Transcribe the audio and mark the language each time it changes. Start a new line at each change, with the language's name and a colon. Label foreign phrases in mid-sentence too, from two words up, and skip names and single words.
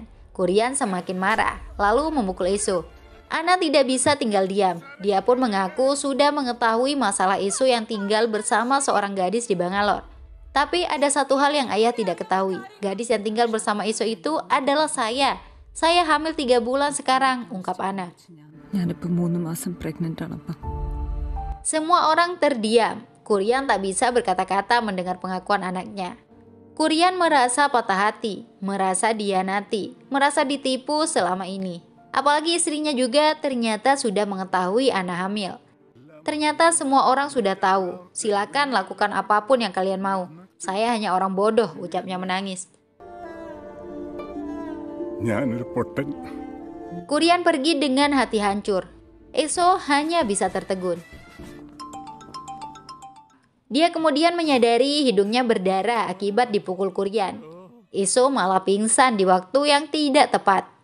Indonesian: Kurian semakin marah, lalu memukul Eso. Ana tidak bisa tinggal diam. Dia pun mengaku sudah mengetahui masalah Eso yang tinggal bersama seorang gadis di Bangalore. Tapi ada satu hal yang ayah tidak ketahui. Gadis yang tinggal bersama Eso itu adalah saya. Saya hamil 3 bulan sekarang, ungkap Ana.
Malayalam: ഞാനിപ്പോൾ 3 മാസം pregnant ആണപ്പാ.
Indonesian: Semua orang terdiam. Kurian tak bisa berkata-kata mendengar pengakuan anaknya. Kurian merasa patah hati, merasa dihianati, merasa ditipu selama ini. Apalagi istrinya juga ternyata sudah mengetahui Ana hamil. Ternyata semua orang sudah tahu. Silakan lakukan apapun yang kalian mau. Saya hanya orang bodoh, ucapnya menangis.
Malayalam: ഞാനൊരു പൊട്ടൻ.
Indonesian: Kurian pergi dengan hati hancur. Eso hanya bisa tertegun. Dia kemudian menyadari hidungnya berdarah akibat dipukul Kurian. Eso malah pingsan di waktu yang tidak tepat.